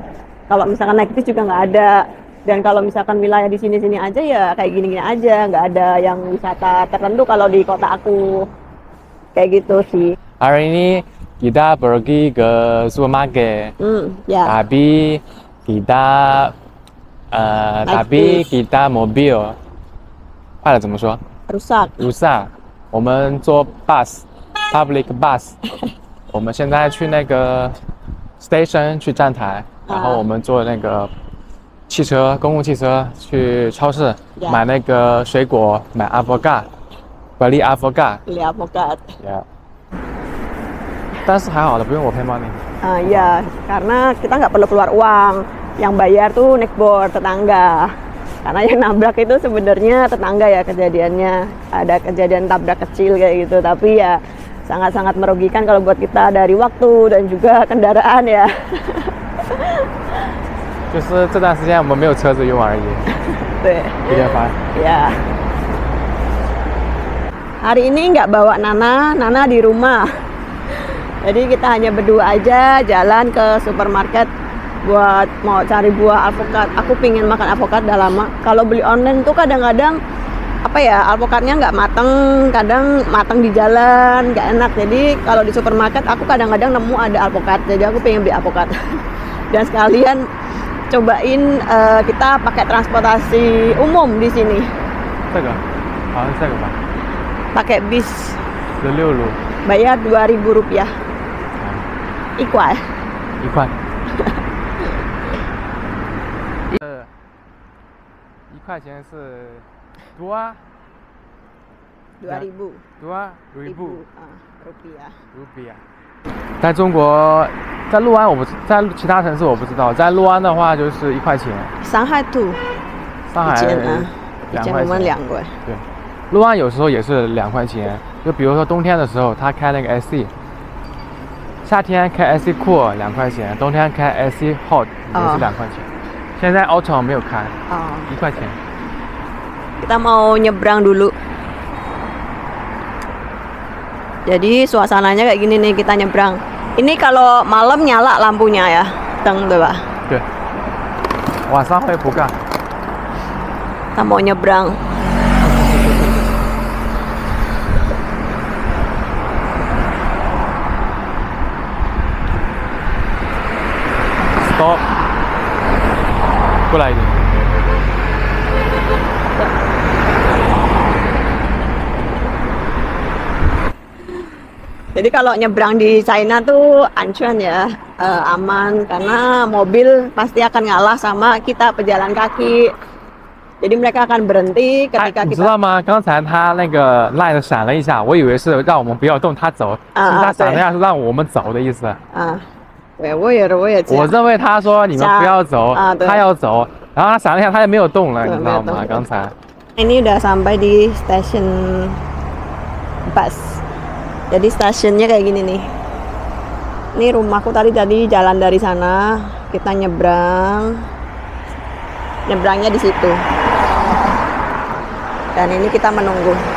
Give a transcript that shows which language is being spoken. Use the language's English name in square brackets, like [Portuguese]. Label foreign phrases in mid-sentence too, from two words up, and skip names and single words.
[Indonesian] Kalau misalkan naik bis juga nggak ada. Dan kalau misalkan wilayah di sini-sini aja ya kayak gini-gini aja, nggak ada yang wisata tertentu kalau di kota aku. Kayak gitu sih. Hari ini kita pergi ke supermarket, Ya. tapi kita Naik bis. [Chinese] mobil 坏了怎么说？ [Indonesian] Rusak. rusak。 [Chinese] 我们坐 [English] public bus， [Chinese] 我们现在去那个 station 去站台，然后我们坐那个公共汽车去超市买那个水果，买 [Indonesian] beli avocat。 Beli avokat. [Chinese] Yeah. 但是还好的，不用我 [English] pay money。 [Indonesian] Ya, karena kita nggak perlu keluar uang. Yang bayar tuh neckboard tetangga. Karena yang nabrak itu sebenarnya tetangga ya kejadiannya. Ada kejadian tabrak kecil kayak gitu, tapi ya sangat-sangat merugikan kalau buat kita dari waktu dan juga kendaraan ya. [Chinese] 就是这段时间我们没有车子用而已。对。有点烦。 [Indonesian] Ya. Hari ini nggak bawa Nana di rumah. Jadi kita hanya berdua aja jalan ke supermarket buat mau cari buah alpukat. Aku pingin makan alpukat udah lama. Kalau beli online tuh kadang-kadang apa ya, alpukatnya nggak mateng, kadang mateng di jalan, nggak enak. Jadi kalau di supermarket aku kadang-kadang nemu ada alpukat. Jadi aku pengen beli alpukat. Dan sekalian cobain kita pakai transportasi umum di sini. [Chinese] 这个，好像是这个吧。 [Indonesian] Pakai bis. [Chinese] 16路。 [Indonesian] Bayar Rp2.000. Ikhwan. [Chinese] 1 块。1块钱是 dua. [Indonesian] 2.000. 2.000 rupiah. [Chinese] rupiah。在中国，在六安在其他城市我不知道，在六安的话就是1块钱。 [Indonesian] 上海tuh. [Chinese] 上海2块钱。对，六安有时候也是2块钱。就比如说冬天的时候，他开那个 SC， 夏天开 [English] SC Cool [Chinese] 2块钱，冬天开 [English] SC Hot [Chinese] 也是2块钱。现在 Autumn 没有开，1块钱。 [Indonesian] Kita mau nyebrang dulu. Jadi suasananya kayak gini nih, kita nyebrang. Ini kalau malam nyala lampunya ya, teng tuh Pak. [Chinese] 对，晚上会不干。 [Indonesian] Kita mau nyebrang. [Chinese] Stop，过来一点。 [Indonesian] Jadi kalau nyebrang di China tuh ancuan ya, aman karena mobil pasti akan ngalah sama kita pejalan kaki. Jadi mereka akan berhenti ketika [Chinese] 你知 [Indonesian] kita. [Chinese] 道吗？刚才他那个 light 闪了一下，我以为是让我们不要动，他走。他闪了一下是让我们走的意思。对，我也这样。我认为他说你们不要走，他要走，然后他闪了一下，他也没有动了，你知道吗？刚才。 [Indonesian] Ini udah sampai di stasiun bus. Jadi stasiunnya kayak gini nih. Ini rumahku tadi jalan dari sana, kita nyebrang. Nyebrangnya di situ. Dan ini kita menunggu.